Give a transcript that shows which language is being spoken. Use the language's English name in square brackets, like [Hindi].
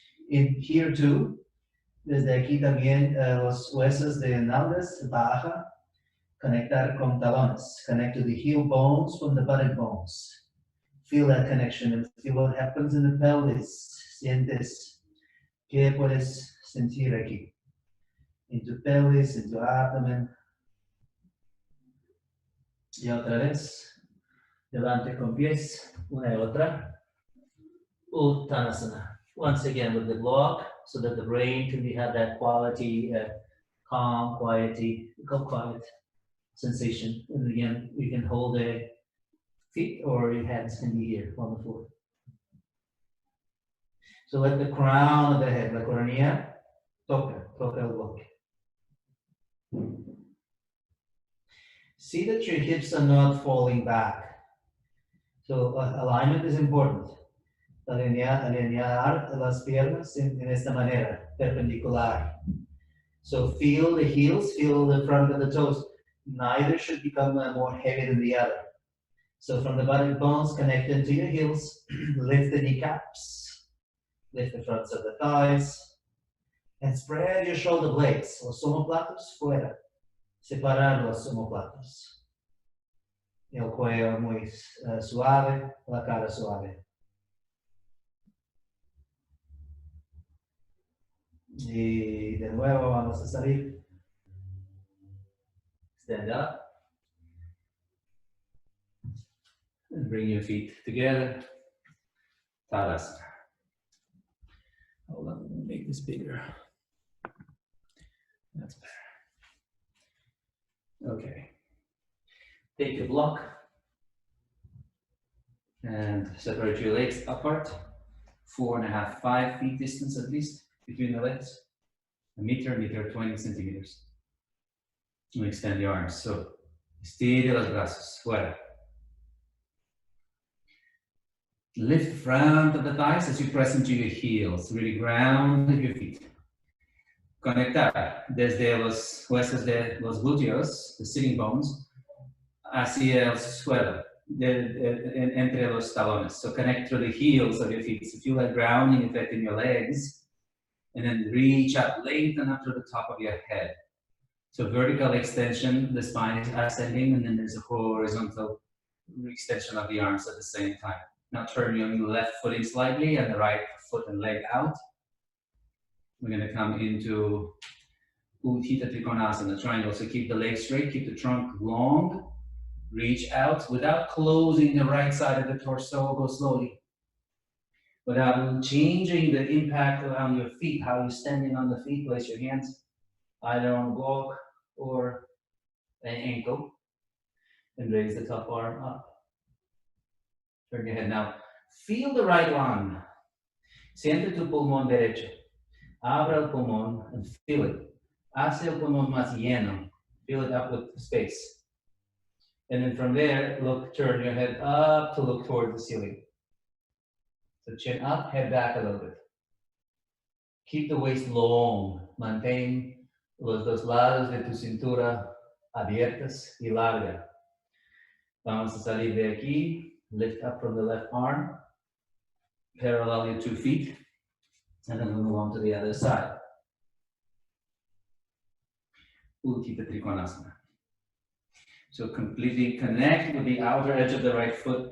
[English] In here too, [Spanish] desde aquí también los huesos de nalgas, baja, conectar con talones, [English] connect to the heel bones from the buttock bones. Feel that connection and feel what happens in the pelvis. [Spanish] Sientes qué puedes sentir aquí. In tu pelvis, in tu abdomen. Y otra vez, delante con pies, una y otra. Uttanasana. [English] Once again with the block, so that the brain can have that quality, calm, quiet sensation. And again, you can hold the feet or your hands can be here on the floor. So let the crown of the head, [Spanish] la coronilla, toca el bloque. [English] See that your hips are not falling back. So alignment is important. [Spanish] Alinear las piernas en esta manera, perpendicular. [English] So feel the heels, feel the front of the toes. Neither should become more heavy than the other. So from the buttock bones, connect into your heels, lift the kneecaps, lift the fronts of the thighs, and spread your shoulder blades. [Spanish] Los omoplatos fuera. Separar los omoplatos. El cuello muy suave, la cara suave. Y de nuevo vamos a salir. [English] Stand up. And bring your feet together. Tadasana. Hold on, let me make this bigger. That's better. Okay. Take your block and separate your legs apart. 4.5, 5 feet distance at least between the legs. A meter, 20 centimeters. And extend the arms. [Spanish] So, estire los brazos. Fuera. [English] Lift the front of the thighs as you press into your heels. Really ground your feet. [Spanish] Conectar desde los huesos de los glúteos, [English] the sitting bones, [Spanish] hacia el suelo, entre los talones. [English] So connect through the heels of your feet. So feel that grounding effect in your legs. And then reach up, lengthen up to the top of your head. So vertical extension, the spine is ascending, and then there's a horizontal extension of the arms at the same time. Now turn your left foot in slightly and the right foot and leg out. We're going to come into Utthita Trikonasana, triangle. So keep the legs straight, keep the trunk long, reach out without closing the right side of the torso. Go slowly. Without changing the impact on your feet, how you're standing on the feet, place your hands either on a block or an ankle and raise the top arm up. Turn your head now. Feel the right lung. [Spanish] Siente tu pulmón derecho. Abra el pulmón [English] and feel it. [Spanish] Hace el pulmón más lleno. [English] Fill it up with space. And then from there, turn your head up to look toward the ceiling. So chin up, head back a little bit. Keep the waist long. [Spanish] Mantén los dos lados de tu cintura abiertas y larga. Vamos a salir de aquí. [English] Lift up from the left arm. Parallel your 2 feet. And then we'll move on to the other side. Utthita Trikonasana. So completely connect with the outer edge of the right foot.